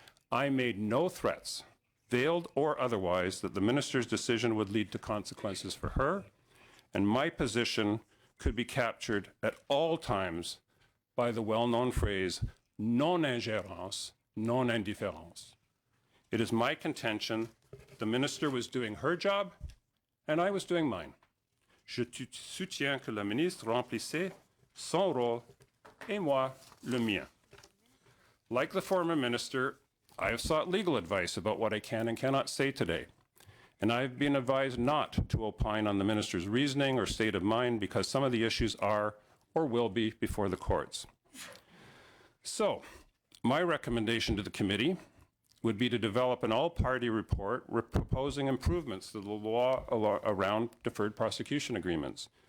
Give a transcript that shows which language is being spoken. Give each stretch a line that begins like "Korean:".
English: I made no threats, veiled or otherwise, that the minister's decision would lead to consequences for her, and my position could be captured at all times by the well-known phrase,
French: non-ingérence, non-indifférence.
English: It is my contention the minister was doing her job, and I was doing mine.
French: Je soutiens que la ministre remplissait son rôle, et moi, le mien.
English: Like the former minister, I have sought legal advice about what I can and cannot say today, and I have been advised not to opine on the minister's reasoning or state of mind because some of the issues are or will be before the courts. So, my recommendation to the committee would be to develop an all-party report proposing improvements to the law around deferred prosecution agreements.